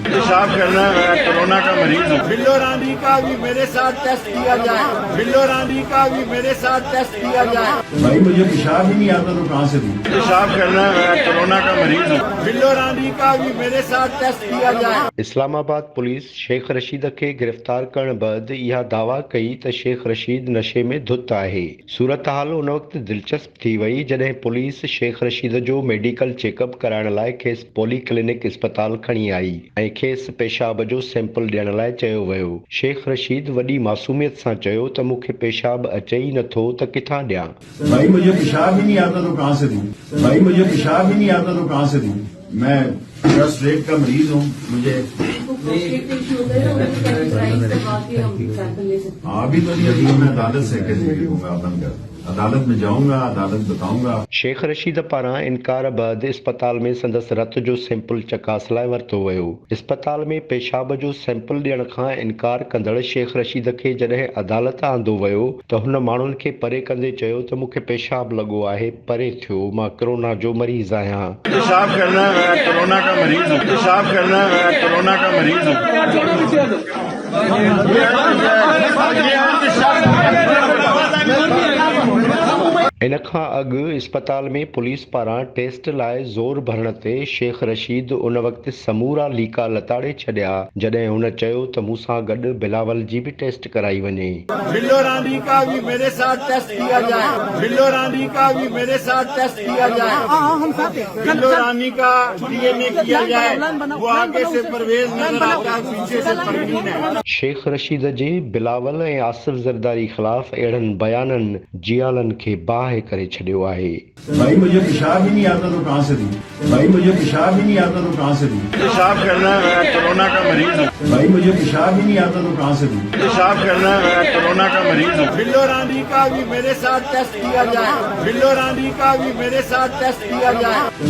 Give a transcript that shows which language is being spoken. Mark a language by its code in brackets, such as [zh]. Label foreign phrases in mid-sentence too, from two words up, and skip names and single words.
[ur] پیشاب کرنا ہے، میں کورونا کا مریض ہوں. بلو رانی کا بھی میرے ساتھ ٹیسٹ کیا جائے۔ بلو رانی کا بھی میرے ساتھ ٹیسٹ کیا جائے. بھائی مجھے پیشاب ہی نہیں آتا تو کہاں سے دوں? پیشاب کرنا ہے، میں کورونا کا مریض ہوں. بلو رانی کا بھی میرے ساتھ ٹیسٹ کیا جائے. [sd] इस्लामाबाद पुलिस शेख रशीद खे गिरफ़्तार करण बैदि इहा दावा कई त शेख रशीद नशे में धुत आहे। सूरत हाल उन वक़्त दिलचस्प थी वई जॾहिं पुलिस शेख रशीद जो मेडिकल चेकअप कराइण लाइ खेसि पॉलीक्लिनिक अस्पताल खणी आई ऐं खेसि पेशाब जो सैंपल ॾियण लाइ चयो वियो। शेख रशीद वॾी मासूमियत सां चयो त मूंखे पेशाब अचे ई नथो त किथां ॾियां। [ur] بھائی مجھے پیشاب ہی نہیں آتا تو کہاں سے دوں؟ بھائی مجھے پیشاب ہی نہیں آتا تو کہاں سے دوں? میں فرسٹ ریٹ کا مریض ہوں۔ مجھے ابھی تو نہیں، ابھی میں عدالت سے کیسے لکھوں گا? بن کر عدالت میں جاؤں گا، عدالت بتاؤں گا. [sd] शेख रशीद पारां इनकार बैदि अस्पताल में संदसि रत जो सैंपल चकास लाइ वरितो वियो। अस्पताल में पेशाब जो सैंपल ॾियण खां इनकार कंदड़ शेख रशीद खे जॾहिं अदालत आंदो वियो त हुन माण्हुनि खे परे कंदे चयो त मूंखे पेशाब लॻो आहे, परे थियो, मां कोरोना जो मरीज़ आहियां। [ur] پیشاب کرنا ہے، میں کورونا کا مریض ہوں۔ پیشاب کرنا ہے، میں کورونا کا مریض ہوں. [sd] इन खां अॻु अस्पताल में पुलिस पारां टेस्ट लाइ ज़ोर भरण ते शेख रशीद उन वक़्तु समूरा लीका लताड़े छॾिया जॾहिं हुन चयो त मूंसां गॾु बिलावल जी बि टेस्ट कराई वञे। [ur] بلو رانی کا بھی میرے ساتھ ٹیسٹ کیا جائے. بلو رانی کا بھی میرے ساتھ ٹیسٹ کیا جائے. بلو رانی کا DNA کیا جائے. وہ آگے سے پرویز نظر آتا ہے، پیچھے سے پروین ہے. [sd] शेख रशीद जे बिलावल ऐं आसिफ ज़रदारी ख़िलाफ़ अहिड़नि बयाननि जियालनि खे बाहि करे छॾियो आहे। [ur] بھائی مجھے پیشاب ہی نہیں آتا تو کہاں سے دوں؟ بھائی مجھے پیشاب ہی نہیں آتا تو کہاں سے دوں? پیشاب کرنا ہے، میں کورونا کا مریض ہوں. بھائی مجھے پیشاب ہی نہیں آتا تو کہاں سے دوں? پیشاب کرنا ہے، میں کورونا کا مریض ہوں. بلو رانی کا بھی میرے ساتھ ٹیسٹ کیا جائے۔ بلو رانی کا بھی میرے ساتھ ٹیسٹ کیا جائے.